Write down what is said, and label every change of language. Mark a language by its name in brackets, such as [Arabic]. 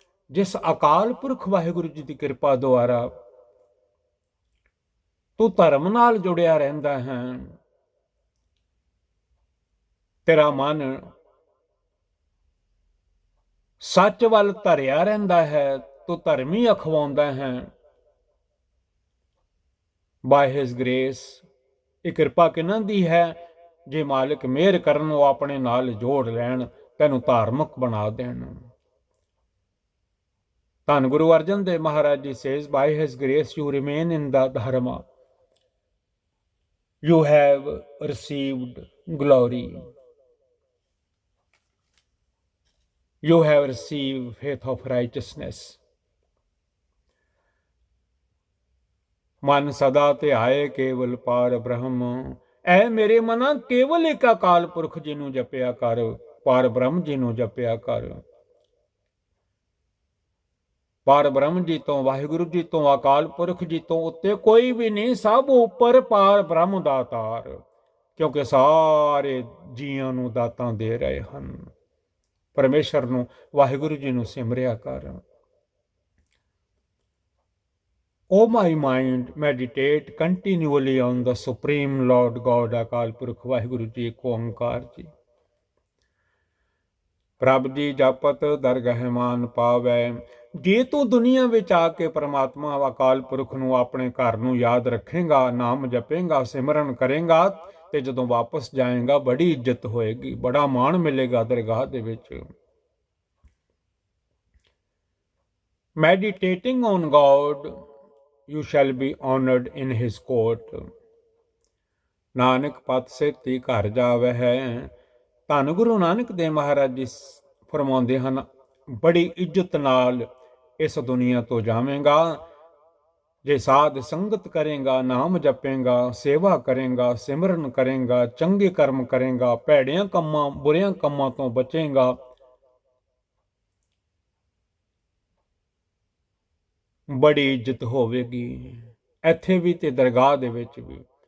[Punjabi] ਜਿਸ ਅਕਾਲ ਪੁਰਖ ਵਾਹਿਗੁਰੂ ਜੀ ਦੀ ਕਿਰਪਾ ਦੁਆਰਾ ਤੂੰ ਧਰਮ ਨਾਲ ਜੁੜਿਆ ਰਹਿੰਦਾ ਹੈ, ਤੇਰਾ ਮਨ ਸੱਚ ਵੱਲ ਧਰਿਆ ਰਹਿੰਦਾ ਹੈ, ਤੂੰ ਧਰਮੀ ਅਖਵਾਉਂਦਾ ਹੈ। [English] By his grace, [Punjabi] ਇਹ ਕਿਰਪਾ ਕਿਹਨਾਂ ਦੀ ਹੈ? ਜੇ ਮਾਲਿਕ ਮਿਹਰ ਕਰਨ, ਉਹ ਆਪਣੇ ਨਾਲ ਜੋੜ ਲੈਣ, ਤੈਨੂੰ ਧਾਰਮਿਕ ਬਣਾ ਦੇਣ। [English] ਧੰਨ Guru Arjan Dev Maharaj ji says, by his grace you remain in the dharma, you have received glory। You have received faith of righteousness। [Punjabi] ਮਨ ਸਦਾ ਧਿਆਏ ਕੇਵਲ ਪਾਰ ਬ੍ਰਹਮ। ਐ ਮੇਰੇ ਮਨਾ ਕੇਵਲ ਇੱਕ ਅਕਾਲ ਪੁਰਖ ਜੀ ਨੂੰ ਜਪਿਆ ਕਰ, ਪਾਰ ਬ੍ਰਹਮ ਜੀ ਨੂੰ ਜਪਿਆ ਕਰ। ਪਾਰ ਬ੍ਰਹਮ ਜੀ ਤੋਂ, ਵਾਹਿਗੁਰੂ ਜੀ ਤੋਂ, ਅਕਾਲ ਪੁਰਖ ਜੀ ਤੋਂ ਉੱਤੇ ਕੋਈ ਵੀ ਨਹੀਂ, ਸਭ ਉੱਪਰ ਪਾਰ ਬ੍ਰਹਮ ਦਾਤਾਰ, ਕਿਉਂਕਿ ਸਾਰੇ ਜੀਆਂ ਨੂੰ ਦਾਤਾਂ ਦੇ ਰਹੇ ਹਨ। ਪਰਮੇਸ਼ਰ ਨੂੰ, ਵਾਹਿਗੁਰੂ ਜੀ ਨੂੰ ਸਿਮਰਿਆ ਕਰ। [English] O my mind, meditate continually on the Supreme Lord God, Akal Purakh Waheguru ji, ਇੱਕ ਓੰਕਾਰ ਜੀ। [Punjabi] ਪ੍ਰਭ ਜੀ ਜਪਤ ਦਰਗਹਿ ਮਾਨ ਪਾਵੈ। ਜੇ ਤੂੰ ਦੁਨੀਆ ਵਿੱਚ ਆ ਕੇ ਪਰਮਾਤਮਾ ਅਕਾਲ ਪੁਰਖ ਨੂੰ, ਆਪਣੇ ਘਰ ਨੂੰ ਯਾਦ ਰੱਖੇਗਾ, ਨਾਮ ਜਪੇਗਾ, ਸਿਮਰਨ ਕਰੇਗਾ, ਤੇ ਜਦੋਂ ਵਾਪਸ ਜਾਏਗਾ ਬੜੀ ਇੱਜ਼ਤ ਹੋਏਗੀ, ਬੜਾ ਮਾਣ ਮਿਲੇਗਾ ਦਰਗਾਹ ਦੇ ਵਿੱਚ। [English] Meditating on God, you shall be honored in his court। [Punjabi] Nanak ਪਤ ਸੇਤੀ ਘਰ ਜਾਵੇ ਹੈ। ਧੰਨ ਗੁਰੂ ਨਾਨਕ ਦੇਵ ਮਹਾਰਾਜ ਜੀ ਫਰਮਾਉਂਦੇ ਹਨ, ਬੜੀ ਇੱਜ਼ਤ ਨਾਲ ਇਸ ਦੁਨੀਆ ਤੋਂ ਜਾਵੇਂਗਾ ਜੇ ਸਾਧ ਸੰਗਤ ਕਰੇਗਾ, ਨਾਮ ਜਪੇਗਾ, ਸੇਵਾ ਕਰੇਗਾ, ਸਿਮਰਨ ਕਰੇਗਾ, ਚੰਗੇ ਕਰਮ ਕਰੇਗਾ, ਭੈੜਿਆਂ ਕੰਮਾਂ, ਬੁਰਿਆਂ ਕੰਮਾਂ ਤੋਂ ਬਚੇਗਾ, ਬੜੀ ਇੱਜ਼ਤ ਹੋਵੇਗੀ, ਇੱਥੇ ਵੀ ਤੇ ਦਰਗਾਹ ਦੇ ਵਿੱਚ ਵੀ।